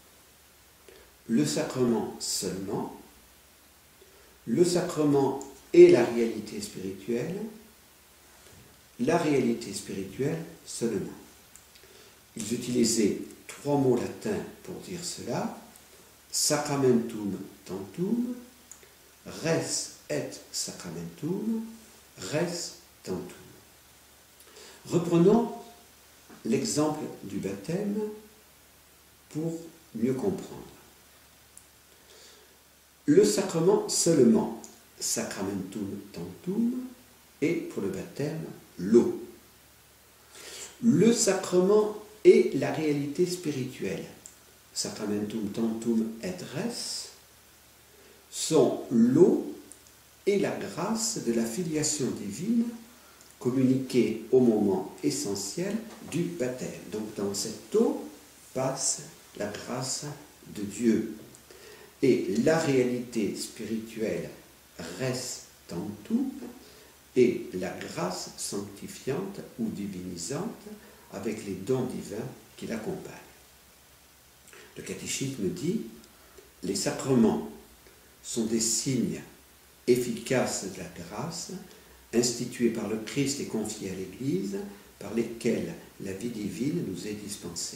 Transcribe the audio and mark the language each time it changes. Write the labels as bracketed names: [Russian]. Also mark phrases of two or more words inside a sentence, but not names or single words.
[French] Le sacrement seulement, le sacrement et la réalité spirituelle, la réalité spirituelle seulement. Ils utilisaient trois mots latins pour dire cela: [Latin] sacramentum tantum, res et sacramentum, res tantum. [French] Reprenons l'exemple du baptême pour mieux comprendre. Le sacrement seulement, [Latin] sacramentum tantum, [French] est pour le baptême l'eau. Le sacrement est la réalité spirituelle, [Latin] sacramentum tantum et res, [French] sont l'eau et la grâce de la filiation divine communiquée au moment essentiel du baptême. Donc dans cette eau passe la grâce de Dieu. Et la réalité spirituelle [Latin] res tantum [French] est la grâce sanctifiante ou divinisante avec les dons divins qui l'accompagnent. Le catéchisme dit: les sacrements sont des signes efficaces de la grâce institués par le Christ et confiés à l'Église, par lesquels la vie divine nous est dispensée.